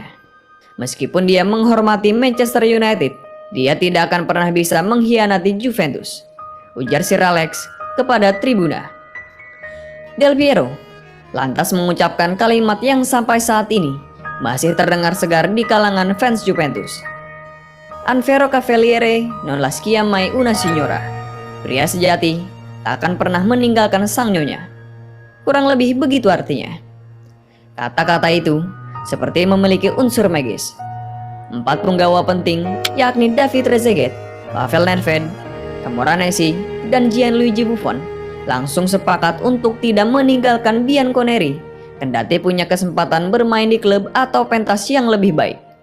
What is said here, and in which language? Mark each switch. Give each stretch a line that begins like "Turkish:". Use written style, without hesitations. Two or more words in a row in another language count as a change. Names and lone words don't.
Indonesian: Meskipun dia menghormati Manchester United, dia tidak akan pernah bisa mengkhianati Juventus, ujar Sir Alex kepada Tribuna. Del Piero lantas mengucapkan kalimat yang sampai saat ini masih terdengar segar di kalangan fans Juventus.
Italian: "Un vero cavaliere non lascia mai una signora."
Indonesian: Pria sejati tak akan pernah meninggalkan sang nyonya. Kurang lebih begitu artinya. Kata-kata itu seperti memiliki unsur magis. 4 punggawa penting, yakni David Trezeguet, Pavel Nedved, Camoranesi, dan Gianluigi Buffon, langsung sepakat untuk tidak meninggalkan Bianconeri, kendati punya kesempatan bermain di klub atau pentas yang lebih baik.